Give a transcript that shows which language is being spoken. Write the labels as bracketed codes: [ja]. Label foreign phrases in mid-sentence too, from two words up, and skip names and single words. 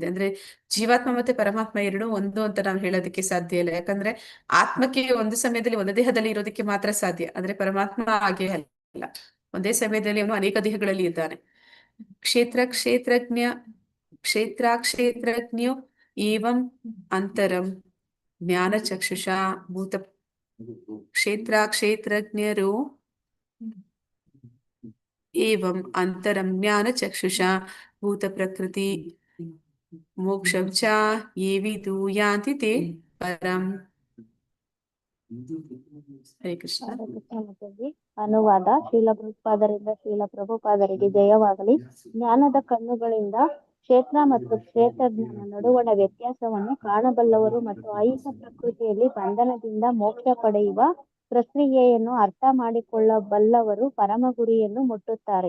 [kn] ಅಂದ್ರೆ ಜೀವಾತ್ಮ ಮತ್ತೆ ಪರಮಾತ್ಮ ಎರಡು ಒಂದು ಅಂತ ನಾವು ಹೇಳೋದಕ್ಕೆ ಸಾಧ್ಯ ಇಲ್ಲ. ಯಾಕಂದ್ರೆ ಆತ್ಮಕ್ಕೆ ಒಂದು ಸಮಯದಲ್ಲಿ ಒಂದು ದೇಹದಲ್ಲಿ ಇರೋದಕ್ಕೆ ಮಾತ್ರ ಸಾಧ್ಯ. ಅಂದ್ರೆ ಪರಮಾತ್ಮ ಹಾಗೆ ಅಲ್ಲ, ಒಂದೇ ಸಮಯದಲ್ಲಿ ಅವನು ಅನೇಕ ದೇಹಗಳಲ್ಲಿ ಇದ್ದಾನೆ. [sa] ಕ್ಷೇತ್ರಜ್ಞೋ ಏವಂ ಅಂತರಂ ಜ್ಞಾನ ಚಕ್ಷುಷಾ ಭೂತ ಕ್ಷೇತ್ರಜ್ಞರು ಏವಂ ಅಂತರಂ ಜ್ಞಾನ ಚಕ್ಷುಷಾ ಭೂತ ಪ್ರಕೃತಿ ಮೋಕ್ಷಂ ಚ ಯೇ ವಿದು ಯಾಂತಿ ತೇ ಪರಂ. [kn] ಹರೇ ಕೃಷ್ಣ. ಅನುವಾದ. ಶ್ರೀಲ ಪ್ರಭುಪಾದರಿಂದ ಶ್ರೀಲ ಪ್ರಭುಪಾದರಿಗೆ ಜಯವಾಗಲಿ. ಜ್ಞಾನದ ಕಣ್ಣುಗಳಿಂದ ಕ್ಷೇತ್ರ ಮತ್ತು ಕ್ಷೇತ್ರಜ್ಞಾನ ನಡುವಣ ವ್ಯತ್ಯಾಸವನ್ನು ಕಾಣಬಲ್ಲವರು ಮತ್ತು ಐಹಿಕ ಪ್ರಕೃತಿಯಲ್ಲಿ ಬಂಧನದಿಂದ ಮೋಕ್ಷ ಪಡೆಯುವ ಪ್ರಕ್ರಿಯೆಯನ್ನು ಅರ್ಥ ಮಾಡಿಕೊಳ್ಳಬಲ್ಲವರು ಪರಮ ಗುರಿಯನ್ನು ಮುಟ್ಟುತ್ತಾರೆ.